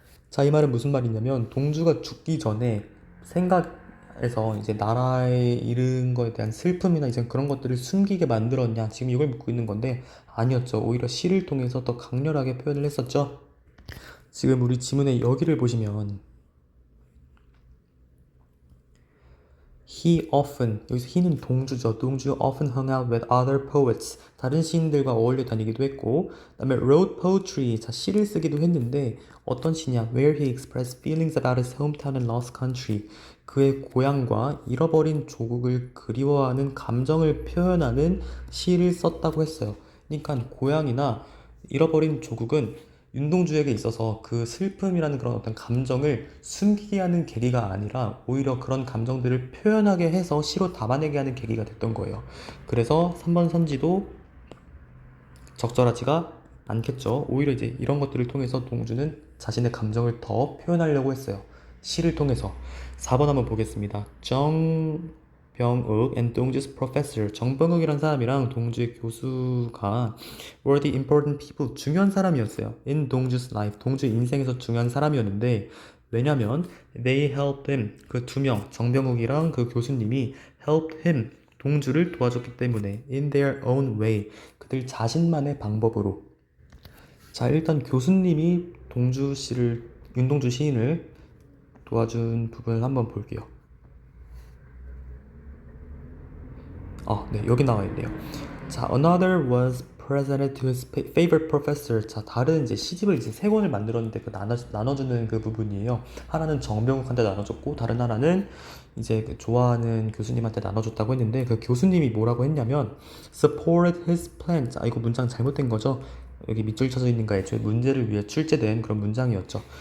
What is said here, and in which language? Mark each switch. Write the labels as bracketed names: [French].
[Korean] 자, 이 말은 무슨 말이냐면 동주가 죽기 전에 생각에서 이제 나라에 이른 거에 대한 슬픔이나 이제 그런 것들을 숨기게 만들었냐? 지금 이걸 묻고 있는 건데 아니었죠. 오히려 시를 통해서 더 강렬하게 표현을 했었죠. 지금 우리 지문의 여기를 보시면 [English] He often, [Korean] 여기서 he는 동주죠. [English] 동주 often hung out with other poets. [Korean] 다른 시인들과 어울려 다니기도 했고, 그 다음에 [English] wrote poetry, [Korean] 자, 시를 쓰기도 했는데, 어떤 시냐? [English] Where he expressed feelings about his hometown and lost country. [Korean] 그의 고향과 잃어버린 조국을 그리워하는 감정을 표현하는 시를 썼다고 했어요. 그러니까 고향이나 잃어버린 조국은 윤동주에게 있어서 그 슬픔이라는 그런 어떤 감정을 숨기게 하는 계기가 아니라 오히려 그런 감정들을 표현하게 해서 시로 담아내게 하는 계기가 됐던 거예요. 그래서 3번 선지도 적절하지가 않겠죠. 오히려 이제 이런 것들을 통해서 동주는 자신의 감정을 더 표현하려고 했어요. 시를 통해서. 4번 한번 보겠습니다. [English] 정병욱 and 동주's professor. [Korean] 정병욱이란 사람이랑 동주의 교수가 [English] were the important people. [Korean] 중요한 사람이었어요. [English] in 동주's life. [Korean] 동주의 인생에서 중요한 사람이었는데 왜냐면 [English] they helped him. [Korean] 그 두 명, 정병욱이랑 그 교수님이 [English] helped him. [Korean] 동주를 도와줬기 때문에 [English] in their own way. [Korean] 그들 자신만의 방법으로. 자, 일단 교수님이 동주 씨를, 윤동주 시인을 도와준 부분을 한번 볼게요. 네, 여기 나와 있네요. [English] 자, another was presented to his favorite professor. [Korean] 자, 다른 이제 시집을 이제 세 권을 만들었는데 그 나눠주는 그 부분이에요. 하나는 정병욱한테 나눠줬고, 다른 하나는 이제 그 좋아하는 교수님한테 나눠줬다고 했는데, 그 교수님이 뭐라고 했냐면, [English] supported his plan. [Korean] 자, 이거 문장 잘못된 거죠? 여기 밑줄 쳐져 있는 거 애초에 문제를 위해 출제된 그런 문장이었죠.